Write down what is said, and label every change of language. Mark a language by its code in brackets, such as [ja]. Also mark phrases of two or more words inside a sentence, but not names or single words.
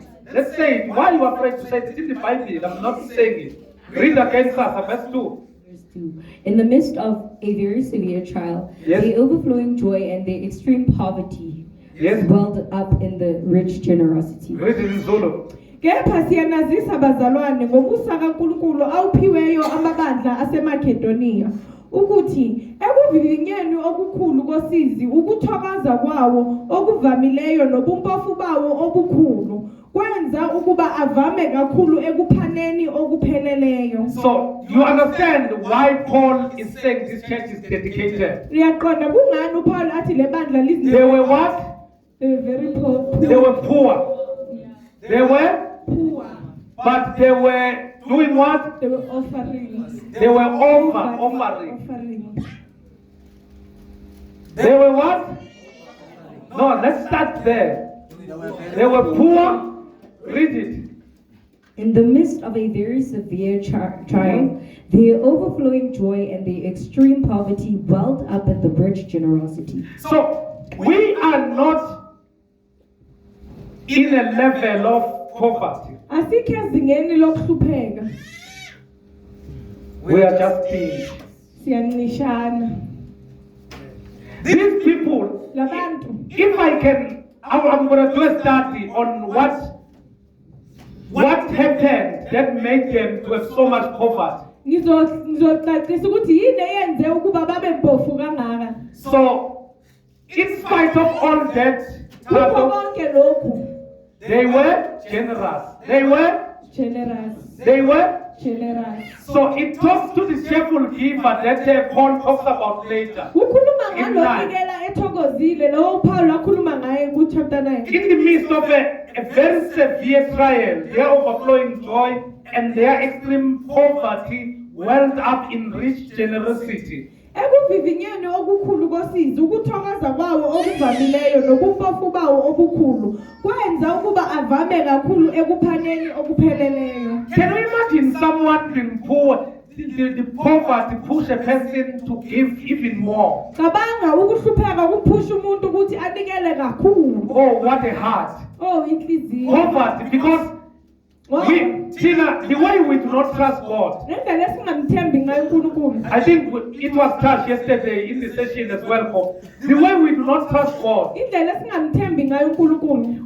[en] Let's say it. Why are you afraid to say it? It's in the Bible. I'm not saying it. Read again, sir. Verse 2. In the midst of a very severe trial, Yes. their overflowing joy and their extreme poverty Yes. welled up in the rich generosity. Read it in Zulu. [zu] Kepha siyanazisa bazalwane ngokusa kaNkulunkulu awuphiweyo amabandla aseMakedoniya ukuthi ekuvivinyeni okukhulu kosizi ukuthokoza kwawo okuvamileyo nobumpofu bawo obukhulu kwenza ukuba avame kakhulu ekuphaneni okupheleleyo. [en] So you understand why Paul is saying this church is dedicated. [zu] Liyaqonda kungani uPaul athi le bandla [en] They were what? They were very poor. They were poor. They were, Poor. but they were doing what? They were offering. They were offering. Offering. They were what? No, let's start there. They were poor. Read it. In the midst of a very severe trial, their overflowing joy and their extreme poverty welled up in the rich generosity. So we are not in a level of poverty. [zu] Asikho ezingeni lokuhlupheka. [en] We are just thieves. [zu] Siyanishana. [en] These people, [zu] Labantu. [en] if I can, I'm going to do a study on what happened that made them to have so much poverty. [zu] Ngizoxoxisa ukuthi yini eyenze ukuba babe mpofu kangaka. [en] So, in spite of all that, [zu] Kukho konke lokhu. [en] they were generous. They were. Generous. So it talks to the cheerful giver that Paul talks about later. [zu] Ukhuluma In ngalonikela ethokozile lo Paul akhuluma ngaye ku chapter 9. [en] In the midst of a very severe trial, their overflowing joy and their extreme poverty welled up in rich generosity. [zu] Ekuvivinyeni okukhulu kosizi ukuthokoza kwawo okuvamileyo nobumpofu bawo obukhulu kwenza ukuba avame kakhulu ekuphaneni okupheleleyo. [en] Can you imagine someone being poor? The poverty push a person to give even more. [zu] Cabanga ukuhlupheka kuphusha umuntu ukuthi anikele kakhulu. [en] Oh, what a heart. [zu] Oh, inhliziyo. [en] Poverty, because Tina, the way we do not trust God, [zu] ngendlela esingamthembi ngayo uNkulunkulu. [en] I think it was touched yesterday in the session as well. The way we do not trust God, [zu] Indlela esingamthembi ngayo uNkulunkulu.